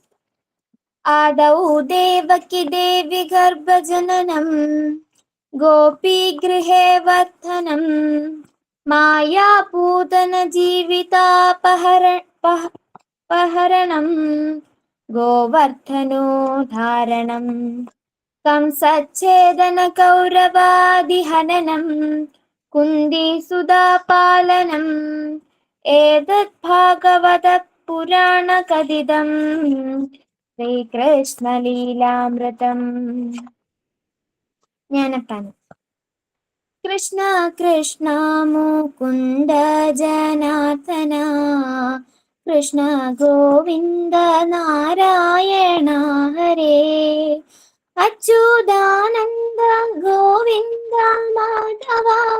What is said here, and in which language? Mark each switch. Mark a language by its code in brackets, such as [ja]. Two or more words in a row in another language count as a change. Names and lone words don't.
[sa] ആദൗ ദേവകി ദേവി ഗർഭജനനം ഗോപീഗൃഹേ വർദ്ധനം മായാപൂതന ജീവിതാപഹരണം ഗോവർദ്ധനോദ്ധാരണം कंसच्छेदन कौरवादिहननं कुन्दीसुधापालनम् एतद् भागवतः पुराणकथितं श्रीकृष्णलीलामृतम् ज्ञानपानि कृष्ण कृष्ण मुकुन्द जनार्दन कृष्ण गोविन्द नारायण हरे अच्युतानन्द गोविन्द माधव